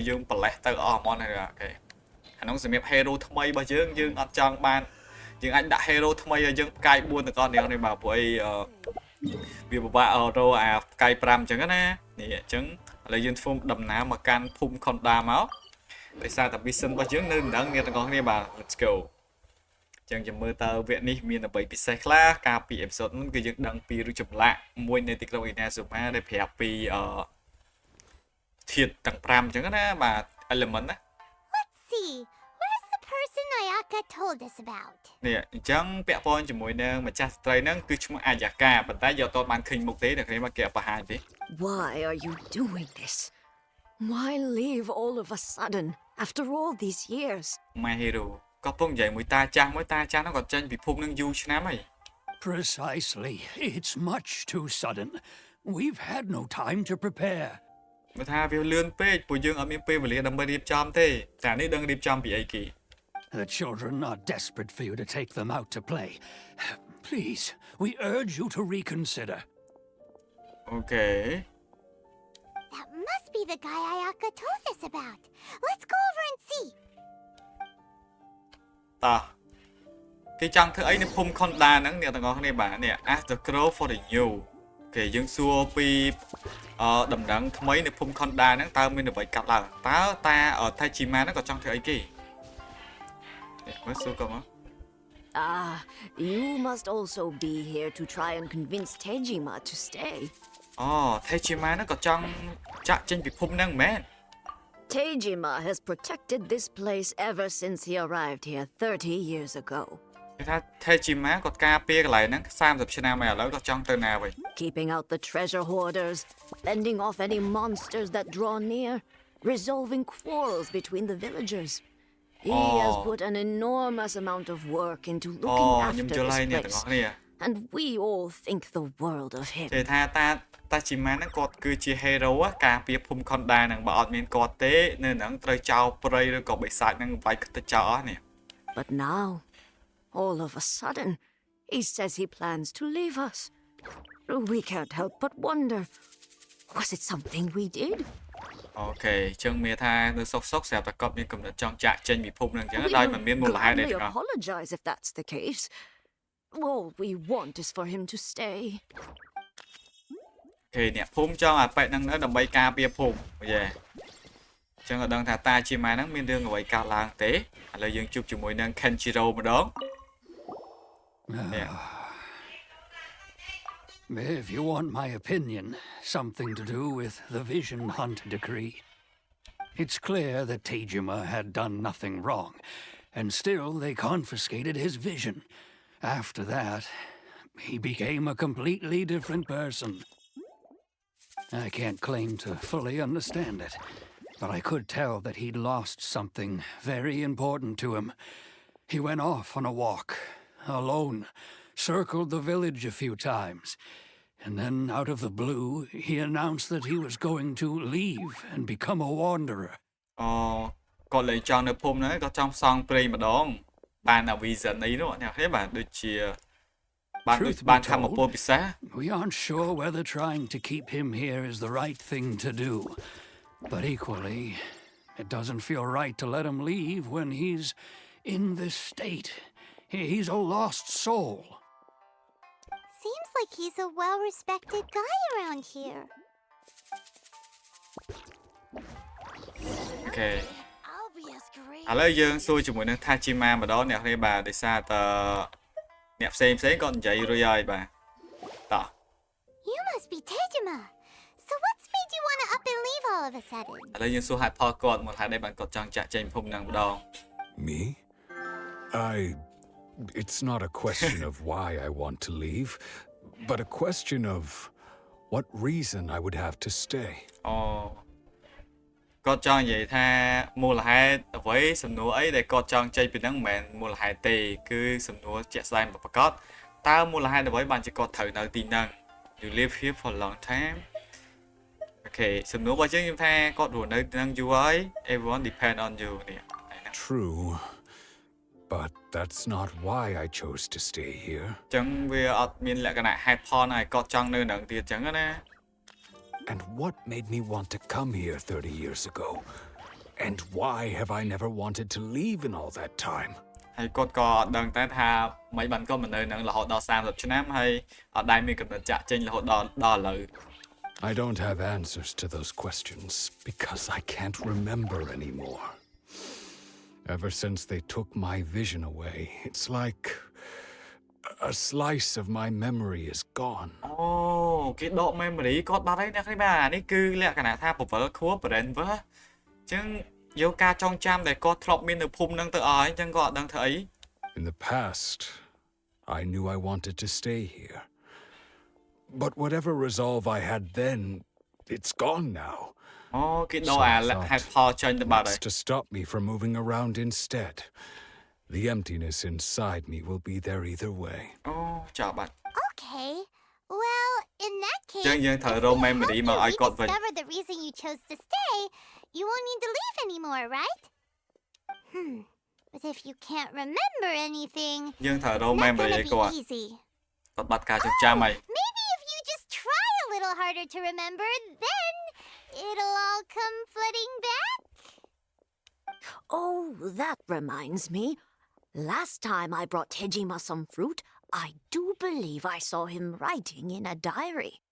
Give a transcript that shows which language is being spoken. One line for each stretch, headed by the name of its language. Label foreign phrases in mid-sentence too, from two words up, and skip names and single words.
Khmer: យើងប្រលេះទៅអស់ហ្មងហើយអូខេអានោះសម្រាប់ hero ថ្មីរបស់យើងអត់ចង់បានយើងអាចដាក់ hero ថ្មីឲ្យយើងផ្កាយ 4ទៅก่อนនេះបាទព្រោះអីវាពិបាករកអាផ្កាយ5អញ្ចឹងណានេះអញ្ចឹងឥឡូវយើងធ្វើដំណើរមកកាន់ភូមិខុនដាមកដោយសារតែ mission របស់យើងនៅនឹងអ្នកទាំងអស់គ្នាបាទ
English: let's go
Khmer: ចឹងចាំមើលតើវគ្គនេះមានអ្វីពិសេសខ្លះកាលពីអេពីសូតមុនគឺយើងដឹងពីរូបចម្លាក់មួយនៅទីក្រុងអ៊ីណាសូម៉ាដែលប្រាប់ពីធាតុទាំង5អញ្ចឹងណាបាទ element ណា
English: Let's see where's the person Ayaka told us about
Khmer: នេះអញ្ចឹងពាក់ព័ន្ធជាមួយនឹងម្ចាស់ស្ត្រីហ្នឹងគឺឈ្មោះអាយ៉ាកាប៉ុន្តែយកតបានឃើញមុខទេតែគ្នាមកគេបង្ហាញទេ
English: Why are you doing this? Why leave all of a sudden after all these years? My hero
Khmer: ក៏ពងនិយាយមួយតាចាស់ហ្នឹងក៏ចេញពីភូមិនឹងយូរឆ្នាំហើយ
English: Precisely. It's much too sudden. We've had no time to prepare.
Khmer: បើថាវាលឿនពេកពួកយើងអត់មានពេលវេលាដើម្បីរៀបចំទេតែនេះដឹងរៀបចំពីអីគេ
English: The children are desperate for you to take them out to play. Please, we urge you to reconsider. Okay. That must be the guy Ayaka told us about. Let's go over and see.
Khmer: តោះគេចង់ធ្វើអីនៅភូមិខុនដាហ្នឹងអ្នកទាំងអស់គ្នាបាទនេះ
English: Ask the Crow for the new
Khmer: គេយើងសួរពីដំណឹងថ្មីនៅភូមិខុនដាហ្នឹងតើមានអ្វីកាត់ឡើងតើតាថៃជីម៉ាហ្នឹងក៏ចង់ធ្វើអីគេមើលសួរក៏មក
English: Ah, you must also be here to try and convince Tejima to stay.
Khmer: ថៃជីម៉ាហ្នឹងក៏ចង់ចាក់ចេញពីភូមិហ្នឹងមែន
English: Tejima has protected this place ever since he arrived here 30 years ago.
Khmer: គេថាថៃជីម៉ាគាត់ការពារកន្លែងហ្នឹង30ឆ្នាំហើយឥឡូវគាត់ចង់ទៅណាវិញ
English: Keeping out the treasure hoarders, fending off any monsters that draw near, resolving quarrels between the villagers. He has put an enormous amount of work into looking after this place, and we all think the world of him.
Khmer: គេថាតាជីម៉ាហ្នឹងគាត់គឺជា hero ការពារភូមិខុនដាហ្នឹងបើអត់មានគាត់ទេនៅហ្នឹងត្រូវចោលព្រៃឬក៏បិសាចហ្នឹងវាយទៅចោលអស់នេះ
English: But now, all of a sudden, he says he plans to leave us. We can't help but wonder, was it something we did?
Khmer: អូខេចឹងមានថានៅសុកស្រាប់តែគាត់មានកំណត់ចង់ចាក់ចេញពីភូមិហ្នឹងចឹងដោយមិនមានមូលហេតុអី
English: We
Khmer: ទាំងអស់
English: apologize if that's the case. All we want is for him to stay.
Khmer: គេអ្នកភូមិចង់ឲ្យប៉ែកហ្នឹងនៅដើម្បីការពារភូមិយេចឹងអត់ដឹងថាតាជីម៉ាហ្នឹងមានរឿងអ្វីកើតឡើងទេឥឡូវយើងជួបជាមួយនឹង Kenjiro ម្ដង
English: If you want my opinion, something to do with the Vision Hunt decree. It's clear that Tejima had done nothing wrong, and still they confiscated his vision. After that, he became a completely different person. I can't claim to fully understand it, but I could tell that he'd lost something very important to him. He went off on a walk, alone, circled the village a few times, and then out of the blue, he announced that he was going to leave and become a wanderer.
Khmer: គាត់លេងចង់នៅភូមិហ្នឹងគាត់ចង់ផ្សងព្រេងម្ដងបានអា vision អីនោះអ្នកគ្នាបាទដូចជាបានធម្មពលពិសេស
English: We aren't sure whether trying to keep him here is the right thing to do, but equally, it doesn't feel right to let him leave when he's in this state. He's a lost soul. Seems like he's a well-respected guy around here. Okay. I'll be as great.
Khmer: ឥឡូវយើងសួរជាមួយនឹង Tachima ម្ដងអ្នកគ្នាបាទដោយសារតអ្នកផ្សេងគាត់និយាយរួចហើយបាទតោះ
English: You must be Tejima. So what's made you want to up and leave all of a sudden?
Khmer: ឥឡូវយើងសួរហេតុផលគាត់មកហេតុអីបានគាត់ចង់ចាក់ចេញភូមិហ្នឹងម្ដង
English: Me? It's not a question of why I want to leave, but a question of what reason I would have to stay.
Khmer: គាត់ចង់និយាយថាមូលហេតុអ្វីសំណួរអីដែលគាត់ចង់ចេញពីហ្នឹងមិនមែនមូលហេតុទេគឺសំណួរជាក់ស្ដែងប្រកបតើមូលហេតុអ្វីបានជាគាត់ត្រូវនៅទីហ្នឹង
English: You live here for a long time.
Khmer: Okay សំណួររបស់យើងខ្ញុំថាគាត់រស់នៅទីហ្នឹងយូរហើយ
English: Everyone depend on you
Khmer: នេះ
English: True, but that's not why I chose to stay here.
Khmer: ចឹងវាអត់មានលក្ខណៈហេតុផលណាឲ្យគាត់ចង់នៅហ្នឹងទៀតចឹងណា
English: And what made me want to come here 30 years ago? And why have I never wanted to leave in all that time?
Khmer: ហើយគាត់ក៏អត់ដឹងតែថាមិនបានគាត់មកនៅហ្នឹងរហូតដល់30ឆ្នាំហើយអត់ដែលមានកំណត់ចាក់ចេញរហូតដល់ឥឡូវ
English: I don't have answers to those questions because I can't remember anymore. Ever since they took my vision away, it's like a slice of my memory is gone.
Khmer: គេដក memory គាត់បាត់ហើយអ្នកគ្នាបាទនេះគឺលក្ខណៈថាបវលខួរ brain វើចឹងយកការចងចាំដែលគាត់ធ្លាប់មាននៅភូមិហ្នឹងទៅអស់ហើយចឹងគាត់អត់ដឹងធ្វើអី
English: In the past, I knew I wanted to stay here. But whatever resolve I had then, it's gone now.
Khmer: គេដកអាហេតុផលចេញទៅបាត់ហើយ
English: What's to stop me from moving around instead? The emptiness inside me will be there either way.
Khmer: ចោលបាត់
English: Okay. Well, in that case,
Khmer: ចឹងយើងត្រូវរក memory មកឲ្យគាត់វិញ
English: discover the reason you chose to stay, you won't need to leave anymore, right? But if you can't remember anything,
Khmer: យើងត្រូវរក
English: it's not
Khmer: memory ឲ្យ
English: gonna
Khmer: គាត់
English: be easy.
Khmer: គាត់បាត់ការចងចាំហើយ
English: Maybe if you just try a little harder harder to remember, then it'll all come flooding back. Oh, that reminds me. Last time I brought Tejima some fruit, I do believe I saw him writing in a diary.